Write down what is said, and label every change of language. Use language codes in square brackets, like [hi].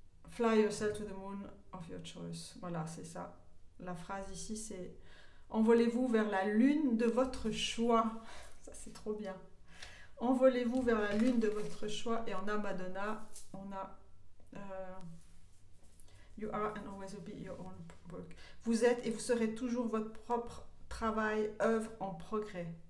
[en] Fly yourself to the moon of your choice. [fr] Voilà, c'est ça. La phrase ici, c'est envolez-vous vers la lune de votre choix. Ça, c'est trop bien. Envolez-vous vers la lune de votre choix. Et on a Madonna, on a [en] You are and always will be your own work. [fr] Vous êtes et vous serez toujours votre propre travail, œuvre en progrès.